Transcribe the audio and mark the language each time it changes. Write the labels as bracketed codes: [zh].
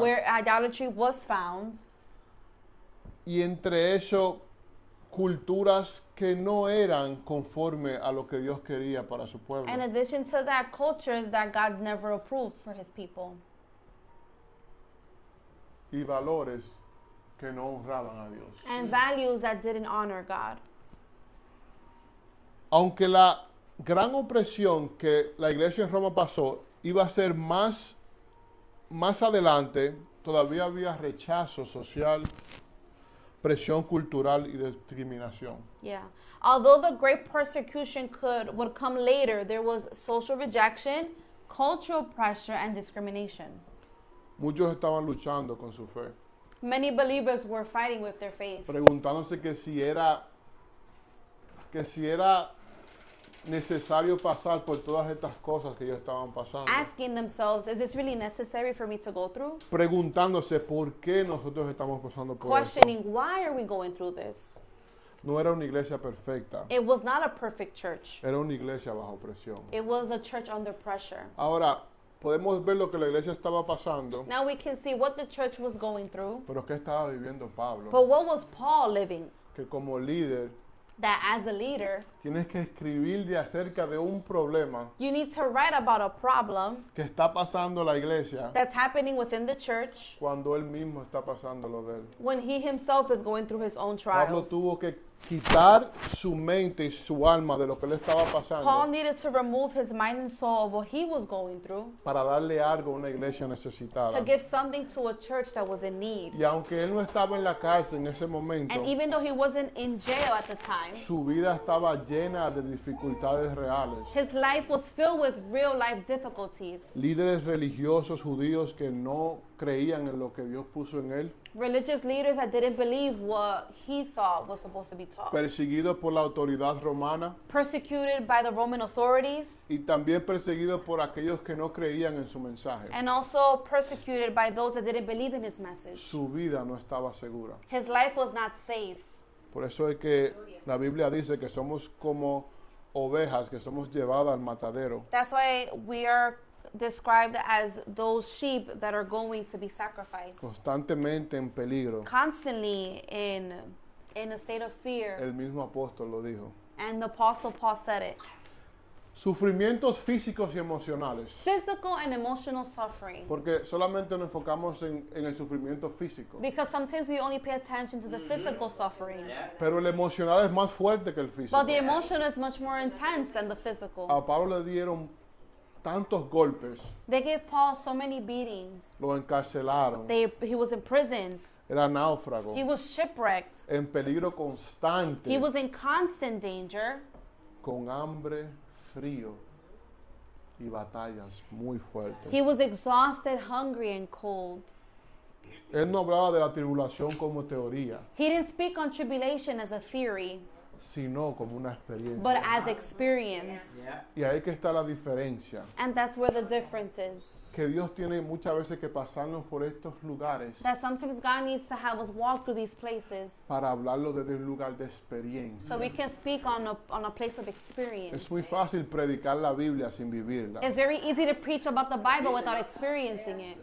[en] where idolatry was found, [es] y entre eso culturas que no eran conforme a lo que Dios quería para su pueblo. [en] in addition to that, cultures that God never approved for his people, [es] Y valores que no honraban a Dios. [en] and values that didn't honor God. [es] Aunque la gran opresión que la iglesia en Roma pasó iba a ser más adelante, todavía había rechazo social, presión cultural y discriminación. [en] Yeah. Although the great persecution would come later, there was social rejection, cultural pressure, and discrimination. [es] Muchos estaban luchando con su fe, [en] Many believers were fighting with their faith, [es] preguntándose que si era necesario pasar por todas estas cosas que ellos estaban pasando. [en] asking themselves, is this really necessary for me to go through? [es] Preguntándose por qué nosotros estamos pasando por esto. [en] Questioning, why are we going through this? [es] No era una iglesia perfecta, [en] It was not a perfect church. [es] era una iglesia bajo presión. [en] It was a church under pressure. [es] Ahora, podemos ver lo que la iglesia estaba pasando, [en] Now we can see what the church was going through. [es] pero qué estaba viviendo Pablo. [en] But what was Paul living? [es] Que como líder [en] That as a leader, [es] tienes que escribirle acerca de un problema [en] you need to write about a problem [es] que está pasando la iglesia [en] that's happening within the church [es] cuando él mismo está pasando lo de él. [en] when he himself is going through his own [es] Pablo [en] trials. [es] tuvo que quitar su mente y su alma de lo que le estaba [en] Paul [es] pasando [en] needed to remove his mind and soul of what he was going through [es] para darle algo a una iglesia [en] to [es] necesitada. [en] give something to a church that was in need. [es] Y aunque él no estaba en la cárcel en ese momento, [en] And even though he wasn't in jail at the time, [es] su vida estaba llena de dificultades reales. [en] his life was filled with real life difficulties. [es] Líderes religiosos judíos que no creían en lo que Dios puso en él, [en] Religious leaders that didn't believe what he thought was supposed to be taught. [es] perseguidos por la autoridad romana [en] Persecuted by the Roman authorities, [es] y también perseguidos por aquellos que no creían en su mensaje. [en] and also persecuted by those that didn't believe in his message. [es] Su vida no estaba segura. [en] His life was not safe. [es] Por eso es que la Biblia dice que somos como ovejas que somos llevadas al matadero. [en] That's why we are described as those sheep that are going to be sacrificed, [es] Constantemente en peligro. [en] constantly in a state of fear. [es] El mismo apóstol lo dijo. [en] And the Apostle Paul said it. [es] Sufrimientos físicos y emocionales. [en] Physical and emotional suffering. [es] Porque solamente nos enfocamos en el sufrimiento físico. [en] Because sometimes we only pay attention to the physical suffering. [es] Pero el emocional es más fuerte que el físico. [en] But the emotion is much more intense than the physical. [es] A Pablo le dieron tantos golpes, [en] They gave Paul so many beatings. [es] lo encarcelaron, [en] He was imprisoned. [es] era náufrago, [en] He was shipwrecked. [es] en peligro constante, [en] He was in constant danger, [es] con hambre, frío y batallas muy fuertes. [en] he was exhausted, hungry, and cold. [es] Él no hablaba de la tribulación como teoría, [en] He didn't speak on tribulation as a theory, [es] sino como una [en] but [es] experiencia. [en] as experience. [es] Y ahí que está la diferencia, [en] And that's where the difference is. [es] que Dios tiene muchas veces que pasarnos por estos lugares [en] That sometimes God needs to have us walk through these places [es] para hablarlo desde un lugar de experiencia. [en] so we can speak on a place of experience. [es] Es muy fácil predicar la Biblia sin vivirla. [en] It's very easy to preach about the Bible without experiencing it.